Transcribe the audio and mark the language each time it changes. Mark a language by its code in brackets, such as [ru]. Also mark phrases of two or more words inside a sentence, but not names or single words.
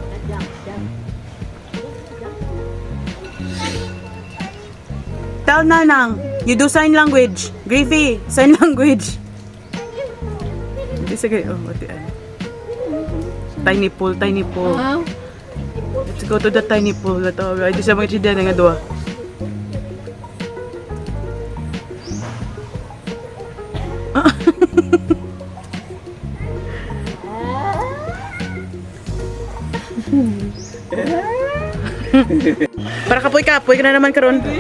[en] Tell Nanang, you do sign language. Griffy, sign language. Sige, oh, tiny pool, tiny pool. Let's go to the tiny pool. [hil] Ito, ito sa mga chidyan nga dua. Para kapoy ka na naman karon.